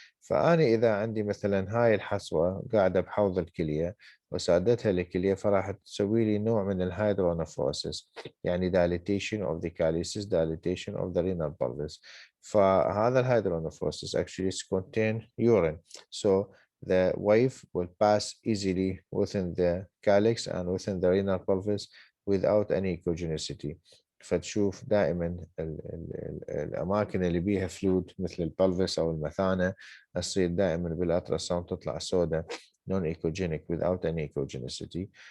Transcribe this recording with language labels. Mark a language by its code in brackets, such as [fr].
[ar] فأنا إذا عندي مثلا هاي الحصوة قاعدة بحوض الكلية وسادتها الكلية، فراح تسوي لي نوع من الهيدرونفروسيس، يعني [en] dilatation of the calyces, dilatation of the renal pelvis. [ar] فهذا الهيدرونفروسيس [en] actually contain urine. So the wave will pass easily within the calyx and within the renal pelvis without any echogenicity. [ar] فتشوف دائما الأماكن اللي بيها فلويد مثل البلفس أو المثانة تصير دائما بالألتراساوند تطلع سوداء [en] non echogenic without any echogenicity.